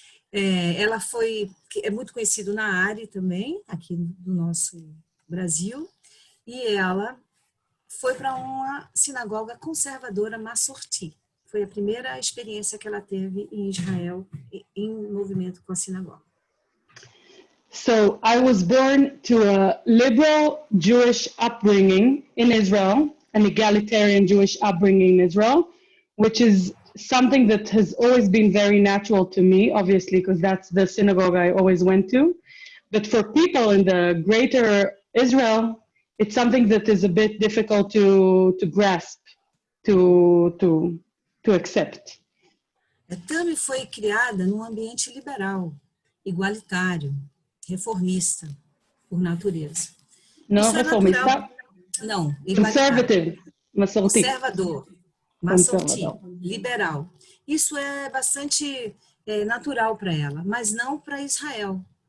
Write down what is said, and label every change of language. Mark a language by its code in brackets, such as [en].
[pt] Ela é muito conhecida na área também, aqui no nosso Brasil, e ela foi para uma sinagoga conservadora Massorti. Foi a primeira experiência que ela teve em Israel, em movimento com a sinagoga. [en] So I was born to a liberal Jewish upbringing in Israel, an egalitarian Jewish upbringing in Israel, which is something that has always been very natural to me, obviously, because that's the synagogue I always went to. But for people in the greater Israel, it's something that is a bit difficult to grasp, to accept. [pt] A Tami foi criada num ambiente liberal, igualitário, reformista, por natureza. Não Isso é reformista, natural. Não, igualitário. [en] conservative, massorti. [pt] Conservador, massorti, liberal. Isso é bastante natural para ela, mas não para Israel.